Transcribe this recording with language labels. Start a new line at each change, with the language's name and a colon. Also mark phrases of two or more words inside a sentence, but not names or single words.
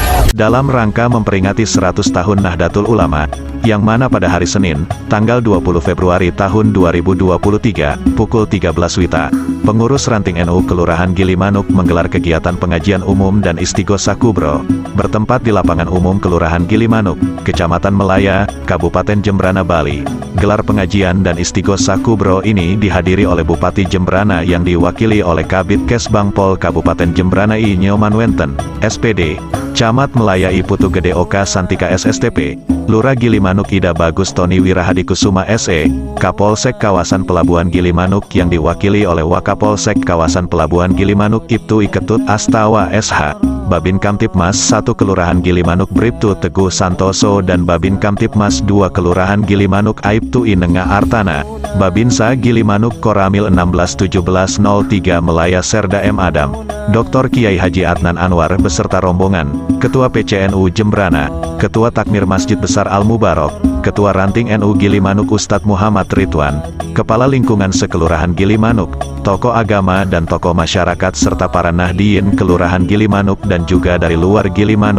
Indonesian: dalam rangka memperingati 100 tahun Nahdlatul Ulama, yang mana pada hari Senin, tanggal 20 Februari tahun 2023, pukul 13 WITA, pengurus ranting NU Kelurahan Gilimanuk menggelar kegiatan pengajian umum dan istighosah kubro, bertempat di lapangan umum Kelurahan Gilimanuk, Kecamatan Melaya, Kabupaten Jembrana, Bali. Gelar pengajian dan istighosah kubro ini dihadiri oleh Bupati Jembrana yang diwakili oleh Kabid Kesbangpol Kabupaten Jembrana I Nyoman Wenten, SPD, Camat Melaya I Putu Gede Oka Santika SSTP, Lurah Gilimanuk Ida Bagus Tony Wirahadi Kusuma SE, Kapolsek Kawasan Pelabuhan Gilimanuk yang diwakili oleh Wakapolsek Kawasan Pelabuhan Gilimanuk Ibtu Iketut Astawa SH, Babin Kamtipmas 1 Kelurahan Gilimanuk Bribtu Teguh Santoso dan Babin Kamtipmas 2 Kelurahan Gilimanuk Aibtu Inenga Artana, Babinsa Gilimanuk Koramil 161703 Melaya Serda M. Adam, Dr. Kiai Haji Adnan Anwar beserta rombongan, Ketua PCNU Jembrana, Ketua Takmir Masjid Besar Al-Mubarok, Ketua Ranting NU Gilimanuk Ustadz Muhammad Ridwan, Kepala Lingkungan Sekelurahan Gilimanuk, tokoh agama dan tokoh masyarakat serta para Nahdiyin Kelurahan Gilimanuk dan juga dari luar Gilimanuk.